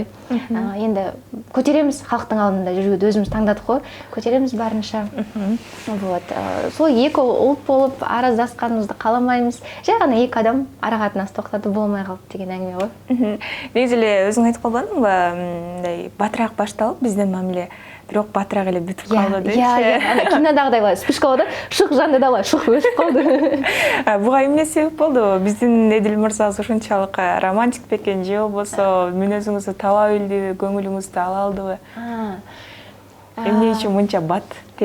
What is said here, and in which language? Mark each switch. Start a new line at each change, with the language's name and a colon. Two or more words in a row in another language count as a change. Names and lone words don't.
Kazakh: Енді көтереміз, халықтың алдында жүруді өзіміз таңдадық қой. Көтереміз барынша. Сол 2 ұлт болып араздасқанымызды қаламаймыз. Жай ғана 2 адам арақатынас тоқтатып болмай қалды деген әңгіме ғой.
Kyrgyz: Негізі өзің айтып қалдың ба, батырақ башталып бізден мамиле бирок батырақ эле бүтүп калды дейчи. Иә, кинодагыдай эле вспышка болду, шык жанды да эле шык өсүп калды. Буга эмне себеп болду? Биздин Еділ мырза ушунчалык романтик бекен же болбосо мүнөзүңүздү таба билдиби, көңүлүңүздү ала алдыбы? Эмне үчүн мынча бат тез?